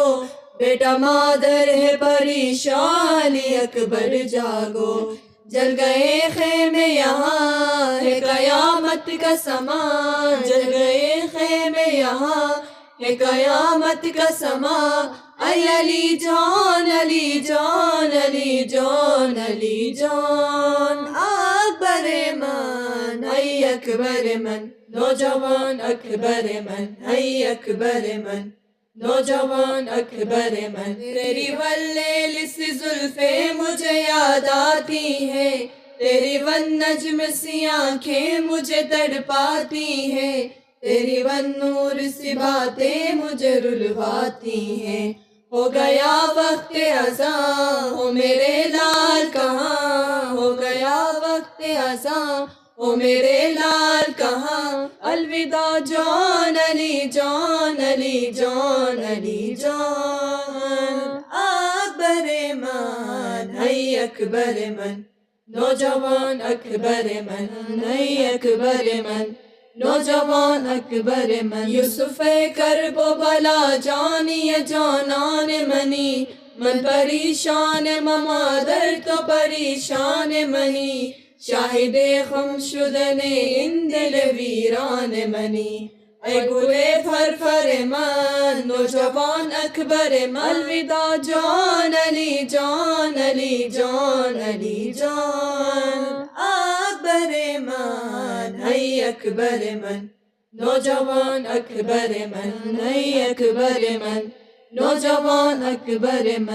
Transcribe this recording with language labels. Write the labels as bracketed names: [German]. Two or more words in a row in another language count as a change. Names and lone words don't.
[Urdu] بیٹا مادر ہے پریشان علی اکبر جاگو. جل گئے خیمے یہاں ہے قیامت کا سماں، جل گئے خیمے یہاں ہے قیامت کا سماں. [Persian] اے علی جان، علی جان، علی جان، علی جان اکبر من، ای اکبر من، نوجوان اکبر من، ای اکبر من، نوجوان اکبر من. [Urdu] تیری واللیل سی زلفیں مجھے یاد آتی ہیں، تیری والنجم سی آنکھیں مجھے تڑپاتی ہیں، تیری والنور سی باتیں مجھے رلواتی ہیں. ہو گیا وقت اذاں، ہو میرے لال کہاں، ہو گیا وقت اذاں، ہو میرے لال کہاں. [Persian] الوداع جان، علی جان، علی جان، علی جان اکبر من، ای اکبر من، نوجوان اکبر من، ای اکبر من، نوجوان اکبر من. یوسف کرب و بلا جانی جانان منی، من پریشان ممادر تو پریشان منی. شاہد خم شدن این دل ویران منی. اے گل فرفر من، نوجوان اکبر من. الوداع جان، علی جان، علی جان، علی جان اکبر من، ای اکبر من، نوجوان اکبر من، ای اکبر من، نوجوان اکبر من.